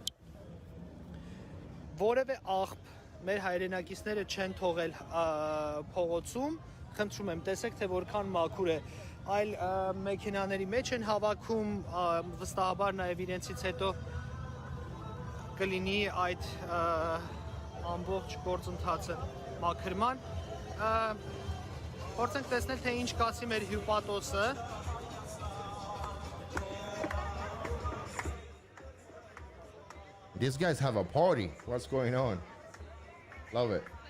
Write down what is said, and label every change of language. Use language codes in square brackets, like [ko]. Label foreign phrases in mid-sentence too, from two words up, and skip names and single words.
[hy] որևէ աղբ մեր հայրենակիցները չեն թողել փողոցում, խնդրում եմ տեսեք, թե որքան մաքուր է, այլ մեքենաների մեջ են հավաքում, վստահաբար նաև իրենցից հետո կլինի այդ ամբողջ գործընթացը մաքրման։ Փորձենք տեսնել, թե ինչ կասի մեր հյուպատոսը։ [en] These guys have a party. What's going on? Love it.